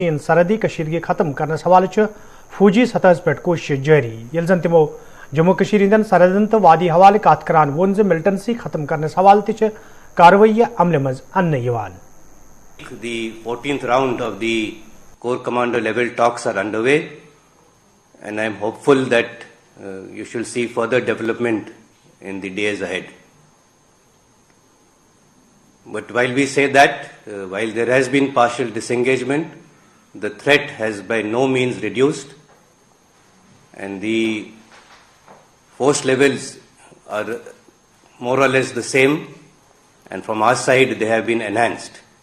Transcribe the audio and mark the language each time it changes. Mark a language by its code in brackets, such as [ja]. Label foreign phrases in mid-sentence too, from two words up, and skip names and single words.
[ks] सरहदी कशीदगी खत्म करने हवाले फौजी सतह पे कोशिश जारी ये जन तमो जम्मू कशीर हिंदन सरहदन तो वादी हवाले कत करान वोन मिलिटेंसी खत्म करने हवाले तह कार्रवाई अमल मज अन्न [en] The 14th round of the Corps Commander level talks are underway, and I am hopeful that you shall see further development in the days ahead. But while we say that, while there has been partial disengagement, the threat has by no means reduced, and the force levels are more or less the same, and from our side they have been enhanced.